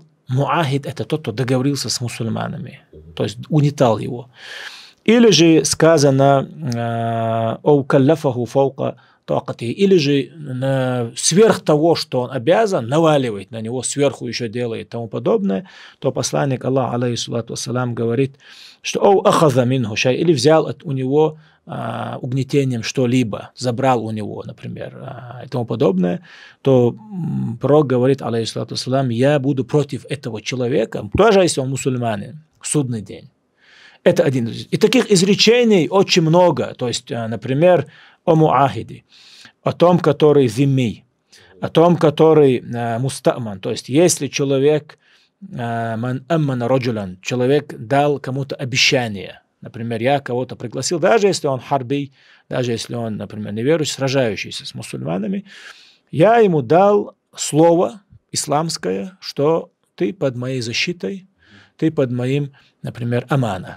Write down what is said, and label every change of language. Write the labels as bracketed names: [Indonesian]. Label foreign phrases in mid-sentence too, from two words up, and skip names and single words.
[Russian] Муахид – это тот, кто договорился с мусульманами, то есть угнетал его. Или же сказано [Arabic] «أو كلفه فوق طاقته», [Russian] или же сверх того, что он обязан, наваливает на него, сверху еще делает и тому подобное, то посланник Аллаха, [Arabic] عليه الصلاة والسلام, [Russian] говорит, что [Arabic] «أو أخذ منه شيء», [Russian] или взял у него угнетением что-либо, забрал у него, например, и тому подобное, то пророк говорит, [Arabic] عليه الصلاة والسلام, [Russian] я буду против этого человека, даже если он мусульманин, в судный день. Это один. И таких изречений очень много. То есть, например, о муахиде, о том, который зимми, о том, который мустаман. То есть, если человек, [Arabic] من أمن رجلا, [Russian] человек дал кому-то обещание, например, я кого-то пригласил, даже если он харби, даже если он, например, неверующий, сражающийся с мусульманами, я ему дал слово исламское, что ты под моей защитой, ты под моим, например, амана.